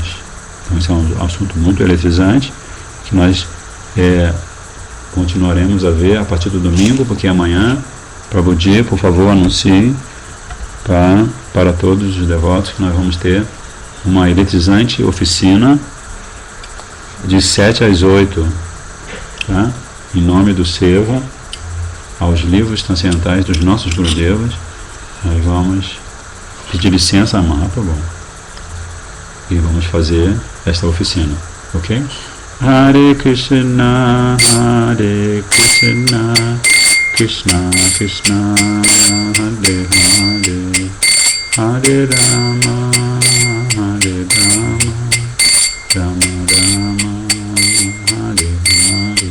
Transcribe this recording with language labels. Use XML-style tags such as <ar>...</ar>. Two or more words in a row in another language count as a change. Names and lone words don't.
<pt>Então, esse é um assunto muito eletrizante que nós continuaremos a ver a partir do domingo, porque amanhã, Prabhuji, por favor, anuncie para todos os devotos que nós vamos ter uma eletrizante oficina de 7 às 8, tá? Em nome do Seva, aos livros transcendentais dos nossos Gurudevas, nós vamos pedir licença a Mahaprabhu e vamos fazer esta oficina, ok?</pt> <sa>Hare Krishna, Hare Krishna, Krishna Krishna, Hare Hare, Hare Rama, Hare Rama, Rama Rama, Hare Hare,</sa>